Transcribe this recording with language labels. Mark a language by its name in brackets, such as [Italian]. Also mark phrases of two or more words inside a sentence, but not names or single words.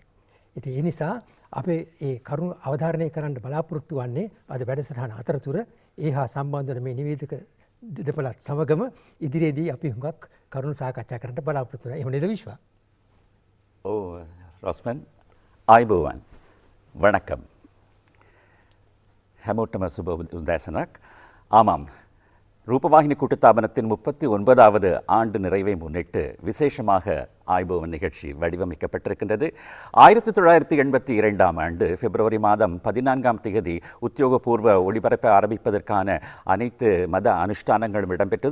[Sinhala] ඉතින් ඒ නිසා අපේ ඒ කරුණු අවධාරණය කරන්න බලාපොරොත්තු වන්නේ අද වැඩසටහන අතරතුර ඒ හා සම්බන්ධ වන මේ නිවේදක දෙපළත් සමගම ඉදිරියේදී අපි හුඟක් කරුණු සාකච්ඡා කරන්න බලාපොරොත්තු වෙනවා. එහෙම නේද විශ්වා? ඔව් රොස්මන් ආයිබෝවන් වණக்கம். හැමෝටම සුබ උදෑසනක්. [Tamil] ஆமாம் ரூபவாகினி கூட்டுத்தாபனத்தின் 39வது ஆண்டு நிறைவை முன்னிட்டு விசேஷமாக ஆய்பவன் நிகழ்ச்சி வடிவமைக்கப்பட்டிருக்கின்றது. 1982 ஆண்டு பிப்ரவரி மாதம் 14ஆம் தேதி உத்தியோகபூர்வ ஒளிபரப்பை ஆரம்பிப்பதற்கான அனைத்து மத அனுஷ்டானங்களும் இடம்பெற்றது.